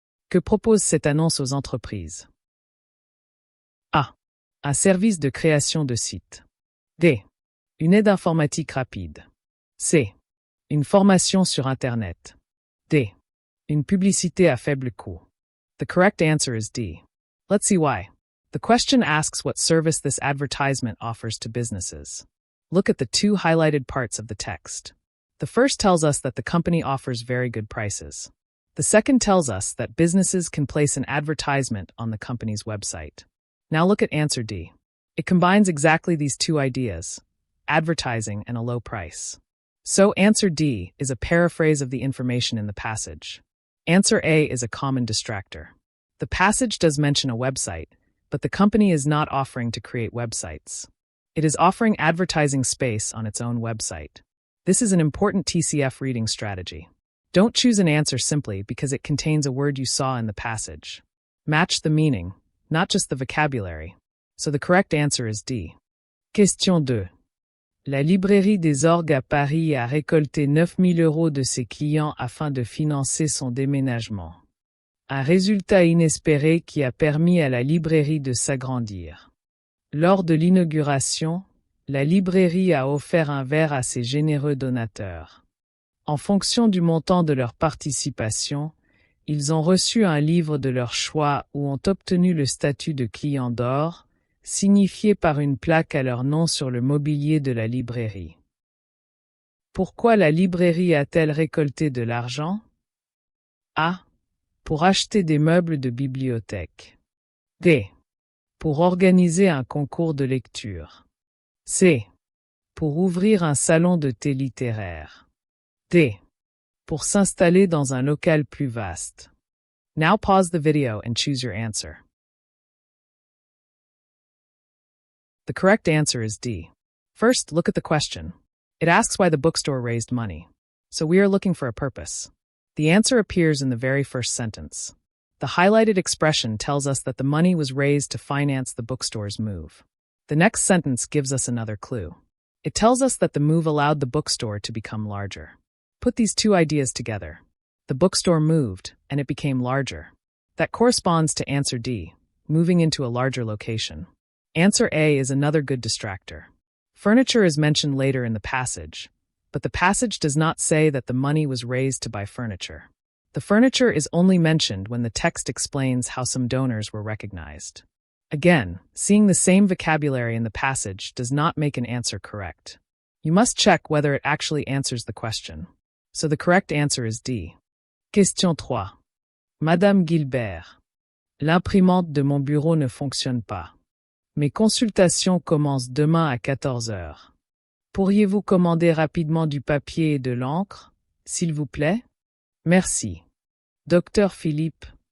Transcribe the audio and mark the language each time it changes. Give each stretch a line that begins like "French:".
French: Que propose cette annonce aux entreprises? A. Un service de création de site. D. Une aide informatique rapide. C. Une formation sur Internet. D. Une publicité à faible coût.
English: The correct answer is D. Let's see why. The question asks what service this advertisement offers to businesses. Look at the two highlighted parts of the text. The first tells us that the company offers very good prices. The second tells us that businesses can place an advertisement on the company's website. Now look at answer D. It combines exactly these two ideas, advertising and a low price. So answer D is a paraphrase of the information in the passage. Answer A is a common distractor. The passage does mention a website, but the company is not offering to create websites. It is offering advertising space on its own website. This is an important TCF reading strategy. Don't choose an answer simply because it contains a word you saw in the passage. Match the meaning, not just the vocabulary. So the correct answer is D. Question 2.
French: La librairie des Orgues à Paris a récolté 9 000 € de ses clients afin de financer son déménagement. Un résultat inespéré qui a permis à la librairie de s'agrandir. Lors de l'inauguration, la librairie a offert un verre à ses généreux donateurs. En fonction du montant de leur participation, ils ont reçu un livre de leur choix ou ont obtenu le statut de client d'or, signifié par une plaque à leur nom sur le mobilier de la librairie. Pourquoi la librairie a-t-elle récolté de l'argent? A. Pour acheter des meubles de bibliothèque. D. Pour organiser un concours de lecture. C. Pour ouvrir un salon de thé littéraire. D. Pour s'installer dans un local plus vaste.
English: Now pause the video and choose your answer. The correct answer is D. First, look at the question. It asks why the bookstore raised money. So we are looking for a purpose. The answer appears in the very first sentence. The highlighted expression tells us that the money was raised to finance the bookstore's move. The next sentence gives us another clue. It tells us that the move allowed the bookstore to become larger. Put these two ideas together. The bookstore moved, and it became larger. That corresponds to answer D, moving into a larger location. Answer A is another good distractor. Furniture is mentioned later in the passage, but the passage does not say that the money was raised to buy furniture. The furniture is only mentioned when the text explains how some donors were recognized. Again, seeing the same vocabulary in the passage does not make an answer correct. You must check whether it actually answers the question. So the correct answer is D. Question 3. Madame Gilbert.
French: L'imprimante de mon bureau ne fonctionne pas. Mes consultations commencent demain à 14 heures. Pourriez-vous commander rapidement du papier et de l'encre, s'il vous plaît? Merci. Docteur Philippe.